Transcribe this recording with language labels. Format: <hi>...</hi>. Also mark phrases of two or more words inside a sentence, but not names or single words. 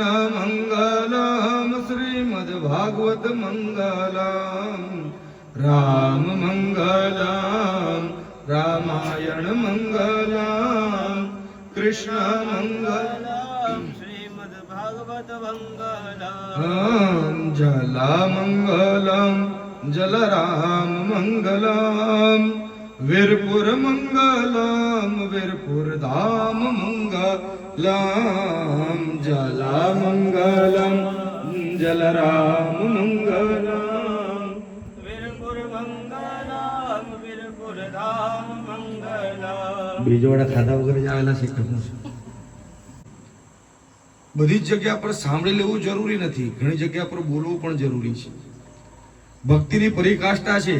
<sa>मंगलम श्रीमद् भागवत मंगलम राम मंगलम रामायण मंगलम कृष्ण मंगलम श्रीमद् भागवत मंगलम जला मंगलम जलराम मंगलम वीरपुर मंगलम वीरपुर धाम मंगलम जला मंगलम जलराम मंगलम</sa> <gu>બીજોડા ખાધા વગર જ આવેલા છે। બધી જ જગ્યા પર સાંભળી લેવું જરૂરી નથી, ઘણી જગ્યા પર બોલવું પણ જરૂરી છે। ભક્તિની પરિકાષ્ઠા છે।</gu>